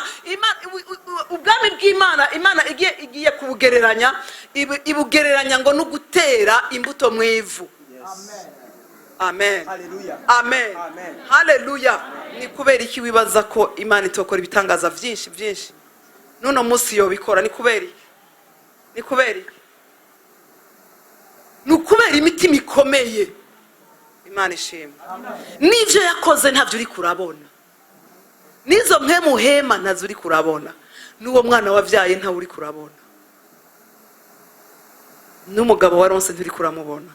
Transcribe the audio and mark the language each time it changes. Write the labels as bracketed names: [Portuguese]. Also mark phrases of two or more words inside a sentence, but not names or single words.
[Rundi] Ubwami bw'Imana, Imana igiye kubugereranya, ibugereranya ngo n'ugutera imbuto mu ivu. Amen. Haleluya. Amen. Haleluya. Ni kubera iki wibaza ko Imana itokora ibitangaza byinshi byinshi nuno munsi yo bikora? Ni kubera iki? Ni kubera iki? Ni kubera imitima ikomeye. Imana ishimwe. N'ivyo yakoze ntavyo uri kurabona, nizo mpema ntazo uri kurabona, n'uwo mwana wavyaye ntawe uri kurabona, n'umugabo waronse nturi kuramubona.